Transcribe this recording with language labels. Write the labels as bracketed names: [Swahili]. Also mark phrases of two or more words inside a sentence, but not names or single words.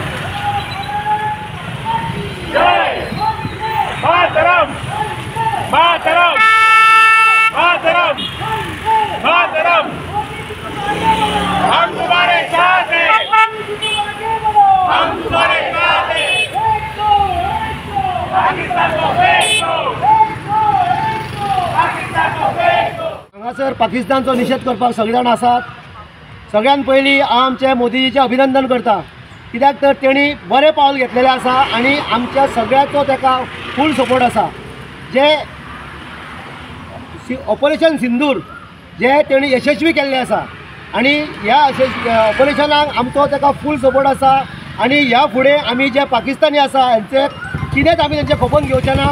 [Hindi] जय मातरम मातरम मातरम मातरम हम तुम्हारे साथ हैं हम तुम्हारे साथ हैं पाकिस्तान को फेंक दो पाकिस्तान को फेंक दो [Konkani] हांगासर पाकिस्तानचो निषेध करपाक सगळे जाण आसात। सगळ्यान पयलीं आमचे मोदीजीचें अभिनंदन करता कित्याक तर तेणी बरें पावल घेतलेलें आसा आनी आमच्या सगळ्याचो ताका [English] full support [Konkani] आसा। जे ऑपरेशन सिंदूर जे तेणी यशस्वी केल्लें आसा आनी ह्या ऑपरेशनाक आमचो ताका [English] full support [Konkani] आसा आनी ह्या फुडें आमी जे पाकिस्तानी आसा हांचे कितेंच आमी तेंचे खपोवन घेवचे ना।